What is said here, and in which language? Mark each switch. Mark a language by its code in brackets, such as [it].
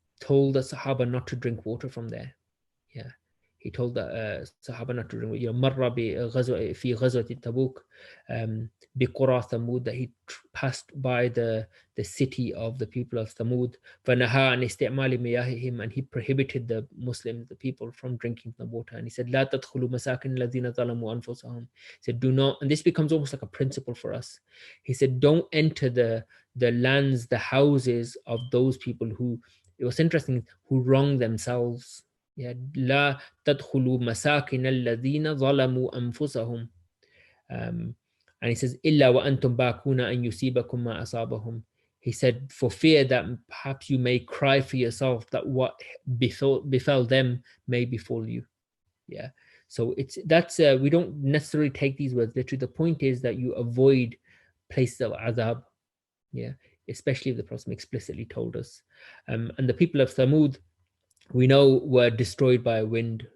[en] told the Sahaba not to drink water from there. Yeah, he told the Sahaba not to drink. [ar] Marra fi ghazwati Tabuk, bi Qura Thamud, [en] that he passed by the city of the people of Thamud. [ar] فَنَهَا عَنْ إِسْتِعْمَالِ مِيَاهِهِمْ, [en] and he prohibited the Muslims, the people, from drinking the water. And he said, [ar] لَا تَدْخُلُوا مَسَاكِنَ الَّذِينَ ظَلَمُوا أَنفُسَهُم. [en] He said, do not, and this becomes almost like a principle for us. He said, don't enter the lands, the houses of those people who, it was interesting, who wrong themselves. [ar] Yeah, لا تدخلوا مساكن الذين ظلموا أنفسهم. And he says, إلا وأنتم باكون أن يصيبكم ما أصابهم. [en] He said, for fear that perhaps you may cry for yourself that what befell them may befall you. Yeah. So that's we don't necessarily take these words literally. The point is that you avoid places of azab. Yeah, especially if the Prophet explicitly told us. And the people of Thamud, we know, were destroyed by a wind.